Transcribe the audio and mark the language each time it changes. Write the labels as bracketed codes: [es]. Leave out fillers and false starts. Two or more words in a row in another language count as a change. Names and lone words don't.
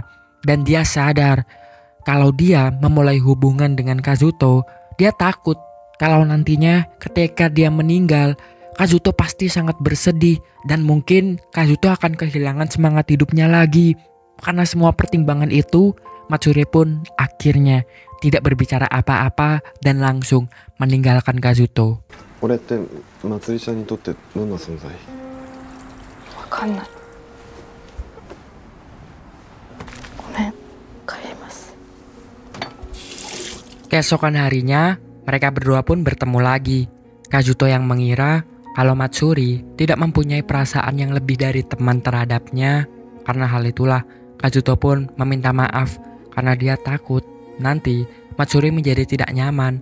[id] Dan dia sadar kalau dia memulai hubungan dengan Kazuto, dia takut kalau nantinya ketika dia meninggal, Kazuto pasti sangat bersedih dan mungkin Kazuto akan kehilangan semangat hidupnya lagi. Karena semua pertimbangan itu, Matsuri pun akhirnya tidak berbicara apa-apa dan langsung meninggalkan Kazuto. [ja] 俺ってまつりちゃんにとってどんな存在？わかんない。ごめん、帰ります。 [id] Keesokan harinya, mereka berdua pun bertemu lagi. Kazuto yang mengira kalau Matsuri tidak mempunyai perasaan yang lebih dari teman terhadapnya. Karena hal itulah, Kazuto pun meminta maaf karena dia takut nanti Matsuri menjadi tidak nyaman.